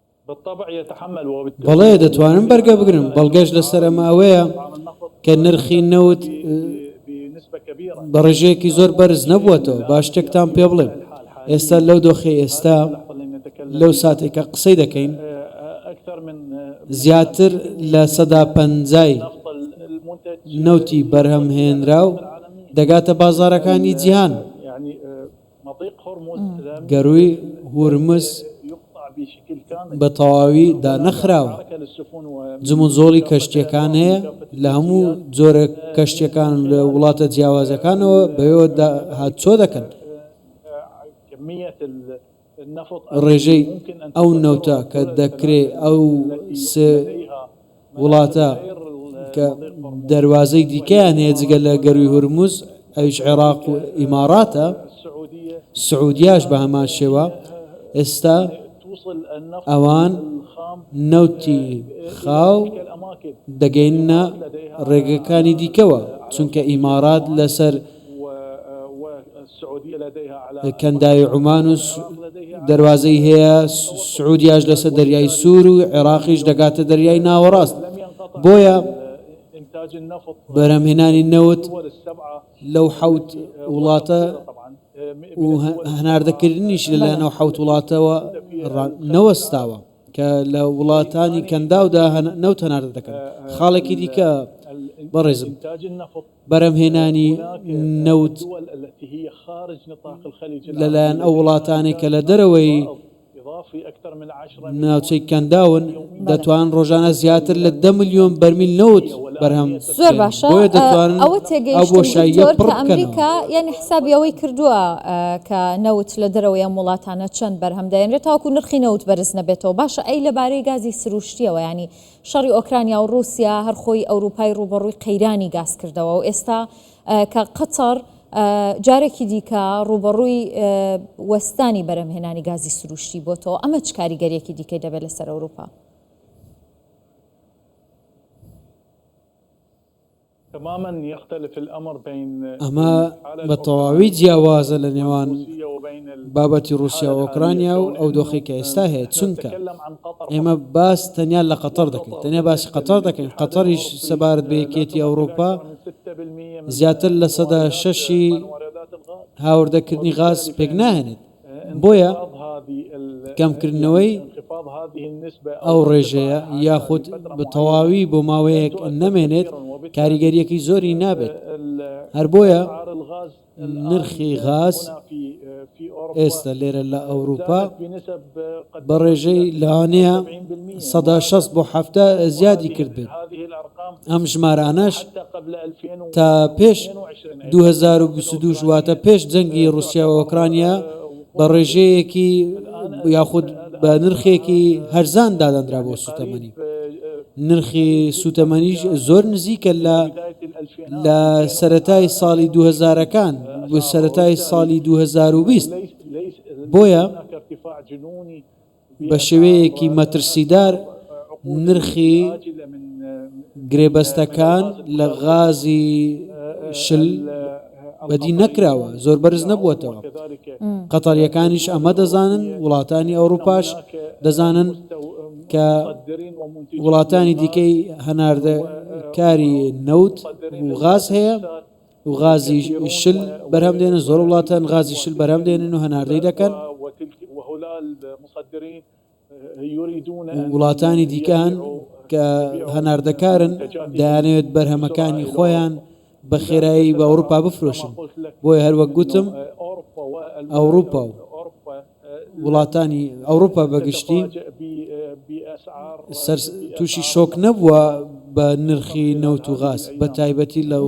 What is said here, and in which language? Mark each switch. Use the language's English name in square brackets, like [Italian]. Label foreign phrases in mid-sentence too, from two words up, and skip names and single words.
[Arabic] بالطبع يتحمل وبالتالي [Central Kurdish] بەڵێ دەتوانم بەرگە بگرم بەڵگەش لەسەر ئەماوەیە کە نرخی نەوت [Arabic] بنسبة كبيرة [Central Kurdish] بە ڕێژەیەکی زۆر بەرز نەبووەتەوە باش شتێکتان پێ بڵێم ئێستا لەو دۆخی ئێستا لەو ساتێکە قسەی دەکەین [Arabic] أكثر من [Central Kurdish] زیاتر لە سەدا پەنجای [Arabic] نفط المنتج [Central Kurdish] نەوتی بەرهەمهێنرا و دەگاتە بازارەکانی جیهان [Arabic] يعني مضيق هرمز [Central Kurdish] گەروی هورمز [Arabic] يقطع بشكل كامل [Central Kurdish] بە تەواوی دانەخراوە [Arabic] حركة للسفن [Central Kurdish] جموزۆڵی کەشتیەکان هەیە لە هەموو جۆرە کەشتیەکان لە وڵاتە جیاوازەکانەوە بەوێوە هاتچۆ دەکەن [Arabic] كمية النفط [Central Kurdish] ڕێژەی ئەو نەوتە کە دەکرێت ئەو وڵاتە کە دەواازەی دیکەیان هەیە جگە لە گەروی هورموز ئەویش عێراق و ئیماراتە السعودية سعودیاش بە هەمان شێوە ئێستا [Arabic] توصل النفط [Central Kurdish] ئەوان [Arabic] الخام [Central Kurdish] نەوتی خاو [Arabic] الأماكن [Central Kurdish] دەگەینە ڕێگەکانی دیکەوە چونکە ئیمارات لەسەر [Arabic] والسعودية لديها على [Central Kurdish] کەنداوی عومان و دەواازەی هەیە سعودیاش لەسەر دەریای سوور و عێراقیش دەگاتە دەریای ناوەڕاست بۆیە [Arabic] إنتاج النفط [Central Kurdish] بەرهەمهێنانی نەوت [Arabic] الدول السبعة [Central Kurdish] لەو حەوت وڵاتە طبعا و هەناردەکردنیش لە ناو حەوت وڵاتەوە نەوەستاوە کە لە وڵاتانی کەنداودا نەوت هەناردە دەکەن خاڵێکی دیکە بەڕێزم [Arabic] إنتاج النفط [Central Kurdish] بەرهەمهێنانی نەوت [Arabic] الدول التي هي خارج نطاق الخليج [Central Kurdish] لەلایەن ئەو وڵاتانی کە لە دەرەوەی [Arabic] إضافي أكثر من 10 [Central Kurdish] ناوچەی کەنداون دەتوان ڕۆژانە زیاتر لە 10 ملیۆن بەرمیل نەوت بەرهەم زۆر باشە بۆیە دەتوانن ئەوە ئەو تێگەیشتن بۆشاییە دکتۆر پڕ کە ئەمریکا بکەنەوە یعنی حسابی ئەوەی کردووە کە نەوت لە دەرەوەی ئەم وڵاتانە چەند بەرهەم دەێنرێت تاوەکو نرخی نەوت بەرز نەبێتەوە باشە ئەی لەبارەی گازی سروشتیەوە ینی شەڕی ئۆکرانیا و رووسیا هەرخۆی ئەوروپای ڕوبەڕووی قەیرانی گاز کردەوە و ئێستا کە قەتەر جارێکی دیکە ڕوبەڕووی وەستانی بەرهەمهێنانی گازی سروشتی بۆتەوە ئەمە چ کاریگەریەکی دیکەی دەبێت لەسەر ئەوروپا؟ [Arabic] تماما يختلف الأمر بين [Central Kurdish] ئەمە بە تەواوی جیاوازە لە نێوان [Arabic] روسيا وبين [Central Kurdish] بابەتی رووسیا و ئۆکرانیا و ئەو دۆخی کە ئێستا هەیە چونکە [Arabic] نتكلم عن قطر [Central Kurdish] ئێمە باس تەنیا لە قەتەر دەکەین تەنیا باسی قەتەر دەکەین قەتەریش سەبارەت بە یەکێتی ئەوروپا [Arabic] من 6% [Central Kurdish] زیاتر لە سەدا شەشی [Arabic] واردات الغاز [Central Kurdish] هاوردەکردنی غاز پێک ناهێنێت بۆیە [Arabic] انخفاض هذه [Central Kurdish] کەمکردنەوەی [Arabic] انخفاض هذه النسبة [Central Kurdish] ئەو ڕێژەیە یاخود بە تەواوی بۆ ماوەیەک نەمێنێت کاریگەریەکی زۆری نابێت هەر بۆیە [Arabic] أسعار الغاز [Central Kurdish] نرخی غاز [Arabic] هنا في أوروبا [Central Kurdish] ئێستا لێرە لە ئەوروپا [Arabic] زادت بنسب قد [Central Kurdish] بە ڕێژەی لەوانەیە 70% سەدا 60 بۆ 70 زیادی کرد بێت [Arabic] هذه الأرقام [Central Kurdish] ئەم ژمارانەش [Arabic] حتى قبل 2022 [Central Kurdish] تا پێش 2022 واتە پێش جەنگی رووسیا و ئۆکرانیا بە ڕێژەیەکی یاخود بە نرخێکی هەرزان دادەنرا بۆ سوتەمەنی نرخی سوتەمەنیش زۆر نزیکە لە سەرەتای ساڵی 2000ەکان بۆ سەرەتای ساڵی 2020 بۆیە [Arabic] هناك ارتفاع جنوني [Central Kurdish] بە شێوەیەکی مەترسیدار نرخی [Arabic] عاجلة من [Central Kurdish] گرێبەستەکان لە غازی شل بەدی نەکراوە زۆر بەرز نەبووەتەوە كذلك قەتەریەکانیش ئەمە دەزانن وڵاتانی ئەوروپاش دەزانن کە [Arabic] مصدرين ومنتجين [Central Kurdish] وڵاتانی دیکەی هەناردەکاری نەوت و غاز هەیە و غازی شل بەرهەم دێنن زۆر وڵاتان غازی شل بەرهەم دێنن و هەناردەی دەکەن [Arabic] وهؤلاء المصدرين يريدون أن [Central Kurdish] وڵاتانی دیکەن کە هەناردەکارن دەیانەوێت بەرهەمەکانی خۆیان بە خێرایی بە ئەوروپا بفرۆشن بۆیە هەروەک گوتم ئەوروپا و وڵاتانی ئەوروپا بەگشتی تووشی شۆک نەبووە بە نرخی نەوت و غاز بە تایبەتی لە